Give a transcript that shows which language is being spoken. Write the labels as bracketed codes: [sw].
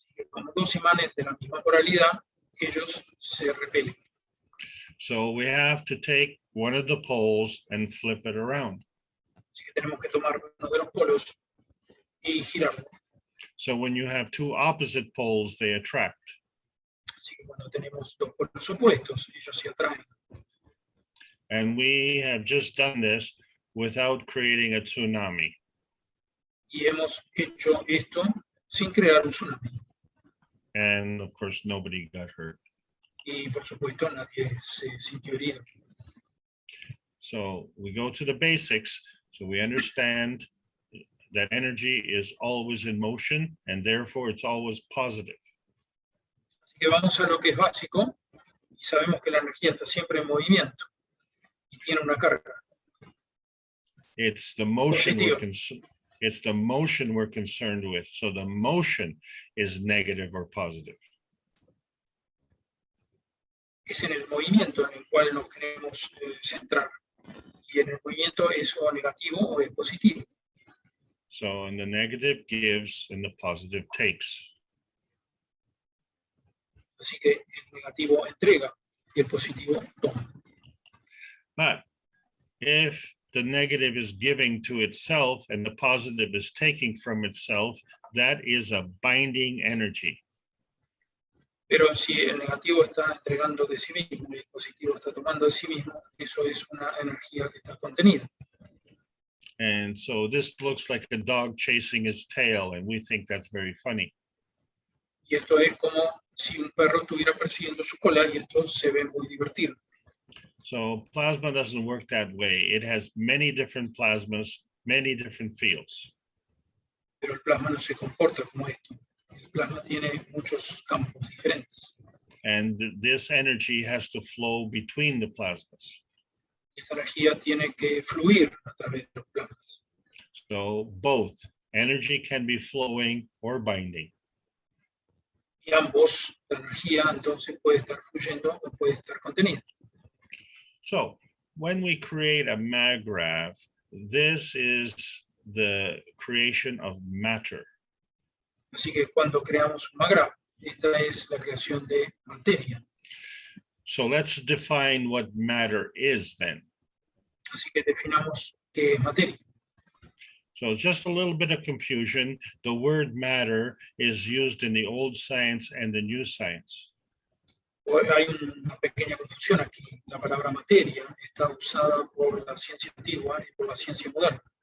[es] Como dos imanes de la misma polaridad, ellos se repelen. [en] So we have to take one of the poles and flip it around. [es] Así que tenemos que tomar uno de los polos y girarlo. [en] So when you have two opposite poles, they attract. [es] Así que cuando tenemos dos polos opuestos, ellos se atraen. [en] And we have just done this without creating a tsunami. [es] Y hemos hecho esto sin crear un tsunami. [en] And of course, nobody got hurt. [es] Y por supuesto, nadie se sintió herido. [en] So we go to the basics, so we understand that energy is always in motion and therefore it's always positive. [es] Así que vamos a lo que es básico y sabemos que la energía está siempre en movimiento y tiene una carga. [en] It's the motion [es] Positivo. [en] it's the motion we're concerned with. So the motion is negative or positive. [es] Es en el movimiento en el cual nos queremos centrar. Y en el movimiento es o negativo o es positivo. [en] So and the negative gives and the positive takes. [es] Así que el negativo entrega y el positivo toma. [en] But if the negative is giving to itself and the positive is taking from itself, that is a binding energy. [es] Pero si el negativo está entregando de sí mismo y el positivo está tomando de sí mismo, eso es una energía que está contenida. [en] And so this looks like a dog chasing his tail, and we think that's very funny. [es] Y esto es como si un perro estuviera persiguiendo su cola y esto se ve muy divertido. [en] So plasma doesn't work that way. It has many different plasmas, many different fields. [es] Pero el plasma no se comporta como esto. El plasma tiene muchos campos diferentes. [en] And this energy has to flow between the plasmas. [es] Esta energía tiene que fluir a través de los plasmas. [en] So both energy can be flowing or binding. [es] Y ambos, la energía entonces puede estar fluyendo o puede estar contenida. [en] So when we create a maggraph, this is the creation of matter. [es] Así que cuando creamos un maggraph, esta es la creación de materia. [en] So let's define what matter is then. [es] Así que definamos qué es materia. [en] So just a little bit of confusion. The word matter is used in the old science and the new science. [es] Hay una pequeña confusión aquí. La palabra materia está usada por la ciencia antigua y por la ciencia moderna.